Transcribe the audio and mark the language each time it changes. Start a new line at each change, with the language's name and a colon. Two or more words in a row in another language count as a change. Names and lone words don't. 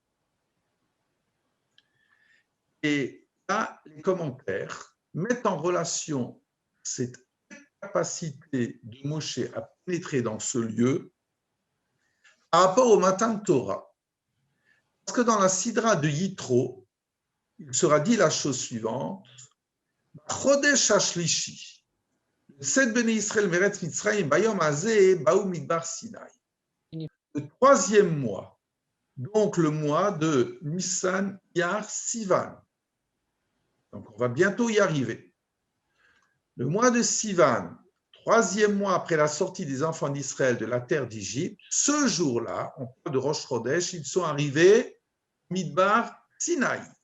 French: Et là, les commentaires mettent en relation cette capacité de Moshe à pénétrer dans ce lieu par rapport au
Hebrew: מתן תורה.
French: Parce que dans la Sidra de Yitro, il sera dit la chose suivante.
Hebrew: חודש השלישי, le 7 בני ישראל מארץ מצרים ביום הזה באו מדבר סיני.
French: Le 3e mois, donc le mois de Nissan Iyar Sivan. Donc on va bientôt y arriver. Le mois de Sivan, 3e mois après la sortie des enfants d'Israël de la terre d'Égypte, ce jour-là, on parle de
Hebrew: ראש חודש,
French: ils sont arrivés
Hebrew: מדבר סיני.